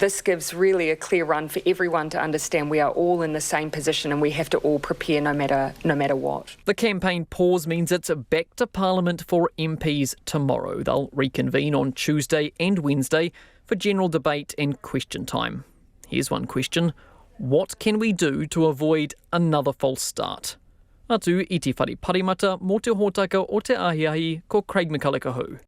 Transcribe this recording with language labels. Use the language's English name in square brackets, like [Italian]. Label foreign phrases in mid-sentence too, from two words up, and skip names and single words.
[English] This gives really a clear run for everyone to understand we are all in the same position and we have to all prepare no matter what. The campaign pause means it's back to Parliament for MPs tomorrow. They'll reconvene on Tuesday and Wednesday for general debate and question time. Here's one question. What can we do to avoid another false start? [Māori] Atu i te whare parimata, mō te hōtaka o te ahiahi, ko Craig McCulloch.